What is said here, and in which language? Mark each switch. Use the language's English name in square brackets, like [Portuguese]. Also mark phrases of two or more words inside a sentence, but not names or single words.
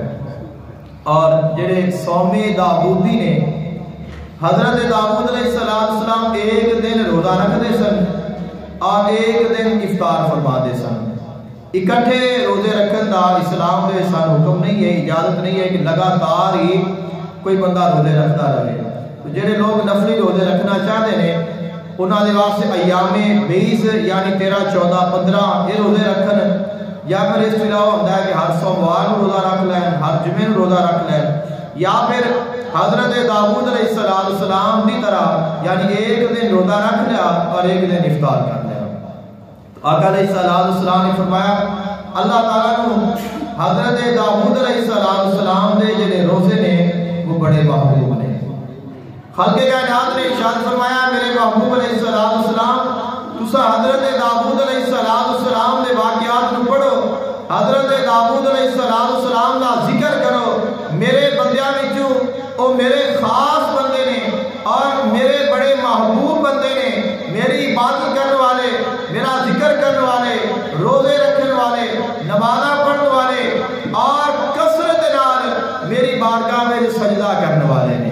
[Urdu] اور جڑے صوم داؤدی نے حضرت داؤد علیہ السلام ایک دن روزہ رکھتے سن اور ایک دن افطار فرماتے سن۔ [Punjabi] اکٹھے روزے رکھن دا اسلام دے سان حکم نہیں ہے، اجازت نہیں ہے کہ لگاتار ہی کوئی بندہ روزے رکھتا رہے۔ [Urdu] تو جڑے لوگ نفلی روزے رکھنا چاہتے ہیں [Punjabi] انہاں دے واسطے [Urdu] ایام 20 یعنی 13 14 15 [Punjabi] یہ روزے رکھن، [Urdu] یا پھر اس علاوہ ہوتا ہے کہ ہر سوموار [Punjabi] روزہ رکھ لین، [Urdu] ہر جمعے [Punjabi] روزہ رکھ لین، [Urdu] یا پھر حضرت داؤد علیہ السلام کی طرح یعنی ایک دن روزہ رکھ لیا اور ایک دن افطار کر لیا۔ [Punjabi] آقا علیہ السلام نے فرمایا اللہ تعالیٰ نے حضرت داؤد علیہ السلام دے جڑے روزے نے وہ بڑے محبوب نے۔ خلق کائنات نے ارشاد فرمایا میرے محبوب علیہ السلام تسا حضرت داؤد علیہ السلام دے [Urdu] واقعات کو پڑھو، حضرت داؤد علیہ السلام کا ذکر کرو، [Punjabi] میرے بندیاں وچوں او میرے خاص بندے نے اور میرے بڑے محبوب بندے نے، میری عبادت کرنے والے، میرا ذکر کرنے والے، روزے رکھنے والے، نمازاں پڑھنے والے اور کثرت نال میری بارگاہ میں سجدہ کرنے والے نے۔